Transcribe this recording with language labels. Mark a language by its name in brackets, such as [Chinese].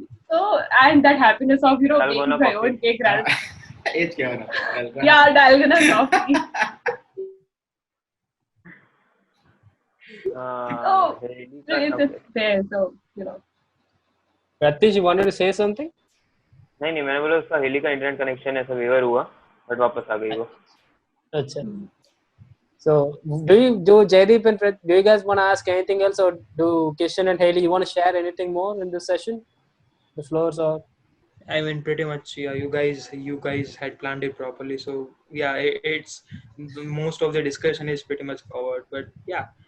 [English] So and that happiness of Dalgona making my coffee. own cake rather. [Gujarati] એ જ કહેવાનું. [English] Yeah, Dalgona coffee. Oh, so it's there. So Pratish, you wanted to say something? [Hindi] नहीं मैंने बोला उसका heli का internet connection ऐसा waiver हुआ but वापस आ गई वो. अच्छा. [English] So do Jaideep and do you guys want to ask anything else, or do Kishan and Haley, you want to share anything more in this session? The floors are. I mean, pretty much, yeah. You guys had planned it properly, so yeah. It's most of the discussion is pretty much covered, but yeah.